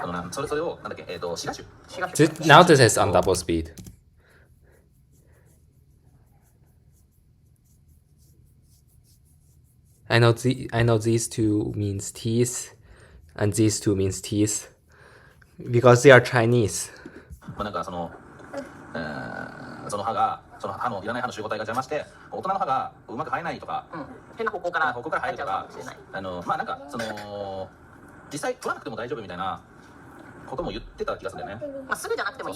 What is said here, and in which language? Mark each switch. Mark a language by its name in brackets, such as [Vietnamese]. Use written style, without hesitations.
[Japanese] それをなんだっけ、シガシュ。 [English] Now this is on double speed. I know these two means teeth, and these two means teeth, because they are Chinese. [Japanese] なんかその歯のいらない歯の集合体が邪魔して、大人の歯がうまく生えないとか、変な方向から生えるとか、なんか実際取らなくても大丈夫みたいなことも言ってた気がするんだよね。すぐじゃなくてもいい。